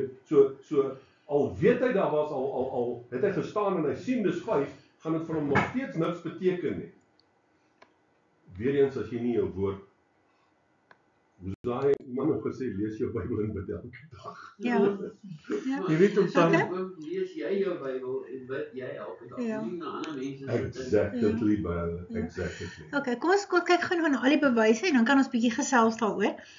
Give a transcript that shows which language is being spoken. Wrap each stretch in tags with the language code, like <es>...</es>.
<af>So al weet hy daar was, al het hy gestaan en hy sien dis 5, gaan dit vir hom nog steeds niks beteken nie. Weereens as jy nie jou woord, hoe daai man ook gesê, lees jou Bybel en bid elke dag. Ja. Jy weet ook dan, lees jy jou Bybel en bid jy elke dag, nie na ander mense</af> <en>Exactly, brother, exactly.</en> <af>Okay, kom ons kyk gou na al die bewyse en dan kan ons bietjie gesels daaroor.</af>